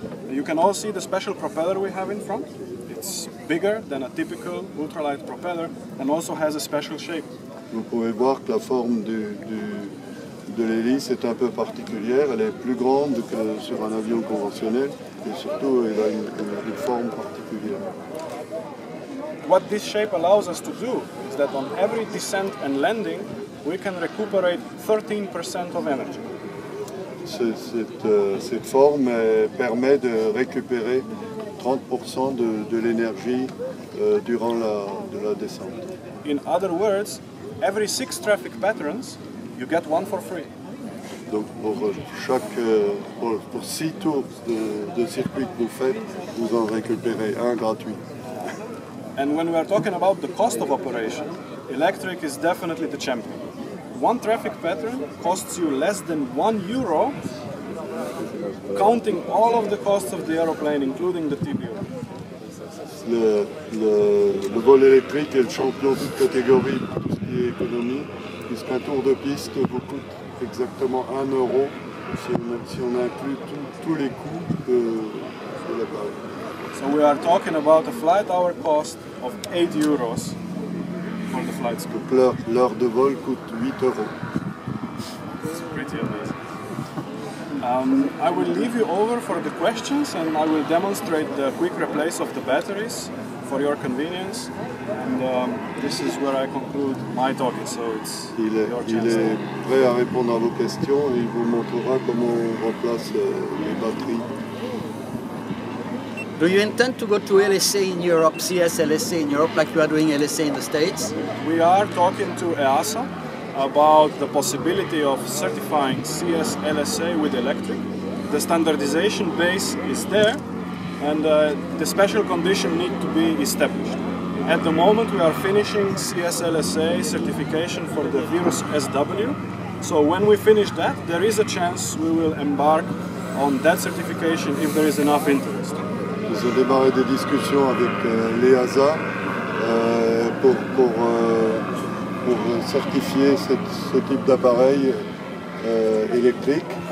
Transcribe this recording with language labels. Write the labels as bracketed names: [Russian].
[English] You can all see the special propeller we have in front. It's bigger than a typical ultralight propeller and also has a special shape. [French] Vous pouvez voir que la forme de l'hélice est un peu particulière, elle est plus grande que sur un avion conventionnel et surtout elle a une forme particulière. [English] What this shape allows us to do is that on every descent and landing we can recuperate 13% of energy. [French] Cette forme permet de récupérer 30% de l'énergie durant la descente. [English] In other words, every 6 traffic patterns, you get one for free. [French] Donc pour 6 tours de circuit que vous faites, vous en récupérez un gratuit. [English] And when we are talking about the cost of operation, electric is definitely the champion. One traffic pattern costs you less than €1, counting all of the costs of the aeroplane, including the TBO. [French] Le vol électrique est le champion de toute catégorie pour tout ce qui est économie, puisqu'un tour de piste vous coûte exactement €1 si on inclut tous les coûts de l'appareil. [English] So we are talking about a flight hour cost of €8 for the flight school. [French] Donc l'heure de vol coûte €8. [English] It's pretty amazing. I will leave you over for the questions and I will demonstrate the quick replace of the batteries for your convenience. And this is where I conclude my talk. So it's your chance. [French] Il est prêt à répondre à vos questions et il vous montrera comment on remplace les batteries. [English] Do you intend to go to LSA in Europe, CS LSA in Europe, like you are doing LSA in the States? We are talking to EASA about the possibility of certifying CS LSA with electric. The standardization base is there, and the special condition need to be established. At the moment we are finishing CS LSA certification for the Virus SW, so when we finish that, there is a chance we will embark on that certification if there is enough interest. [French] Ils ont démarré des discussions avec l'EASA pour certifier ce type d'appareil électrique.